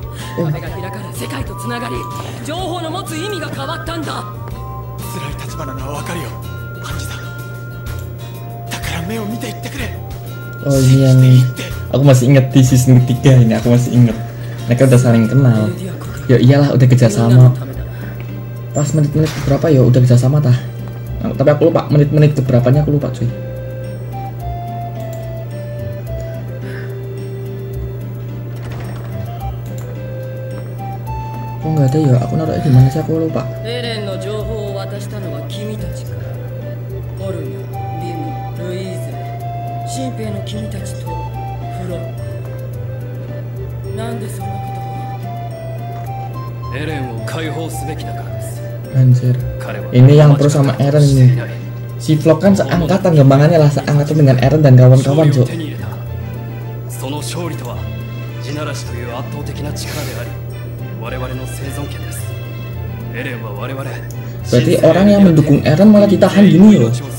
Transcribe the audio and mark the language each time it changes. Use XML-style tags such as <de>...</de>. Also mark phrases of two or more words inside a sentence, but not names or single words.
<ja>壁が開かれ世界とつながり情報の持つ意味が変わったんだ。辛い立場なのはわかるよハンジさん。だから目を見て言ってくれ。</ja> <id>Oh ini yang aku masih ingat di season ketiga ini, aku masih ingat mereka udah saling kenal. Ya iyalah udah kerjasama. Pas menit-menit berapa ya udah kerjasama tah. Nah, tapi aku lupa menit-menit keberapanya, aku lupa cuy. Oh nggak ada ya, aku naruhnya di mana sih, aku lupa.</id> <ja>Erenの情報を渡したのは君たちか。オルガ、ビム、ルイーゼ、新兵の君たちとフロック。なんでそんなことを。エレンを解放すべきだからです。</ja> <id>Anjir, ini yang pro sama Eren nih. Si Vlog kan seangkatan, gampangannya lah seangkatan dengan Eren dan kawan-kawan cuy. Berarti orang yang mendukung Eren malah ditahan gini loh.</id>